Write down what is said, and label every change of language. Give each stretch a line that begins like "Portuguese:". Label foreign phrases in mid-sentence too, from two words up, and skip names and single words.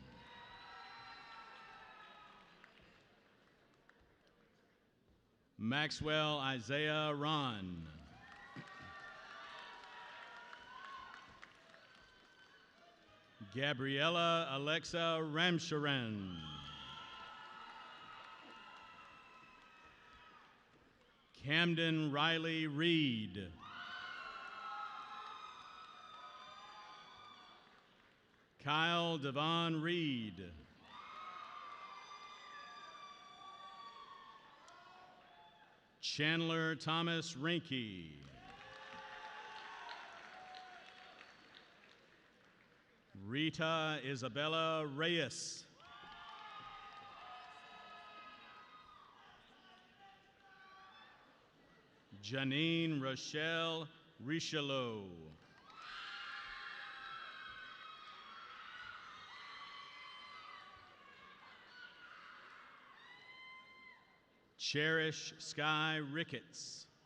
English: Maxwell Isaiah Ron. Gabriella Alexa Ramcharan. Camden Riley Reed. Kyle Devon Reed. Chandler Thomas Rinke. Rita Isabella Reyes. Janine Rochelle Richelieu. Cherish Sky Ricketts.